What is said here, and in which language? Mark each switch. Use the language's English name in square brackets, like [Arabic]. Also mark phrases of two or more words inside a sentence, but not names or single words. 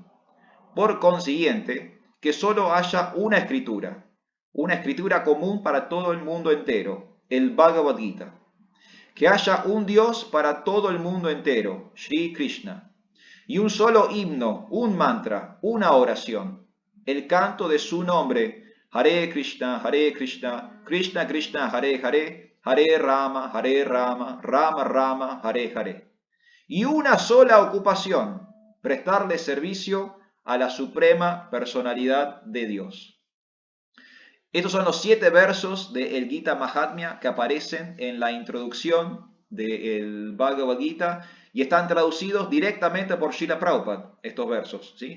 [Spanish] Por consiguiente, que solo haya una escritura común para todo el mundo entero, el Bhagavad Gita. Que haya un Dios para todo el mundo entero, Sri Krishna. Y un solo himno, un mantra, una oración, el canto de su nombre, [Sanskrit] Hare Krishna, Krishna Krishna, Hare Hare, Hare Rama, Rama Rama, Hare Hare. [Spanish] Y una sola ocupación, prestarle servicio a la suprema personalidad de Dios. Estos son los 7 versos del Gita Mahatmya que aparecen en la introducción del Bhagavad Gita y están traducidos directamente por Srila Prabhupada, estos versos, ¿sí?